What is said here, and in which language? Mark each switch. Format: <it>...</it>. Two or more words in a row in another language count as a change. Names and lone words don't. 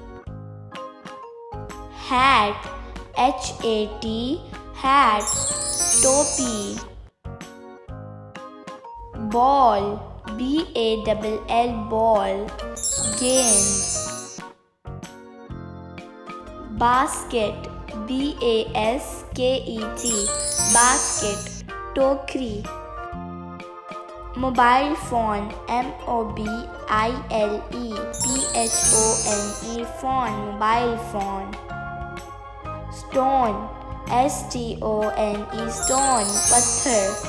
<en>Hat, H-A-T, hat, topi. Ball, B-A-L-L, ball, gend. Basket, B-A-S-K-E-T, basket, tokri. Mobile phone, M-O-B-I-L-E-P-H-O-N-E, phone, mobile phone. Stone, S-T-O-N-E, stone, patthar.</en>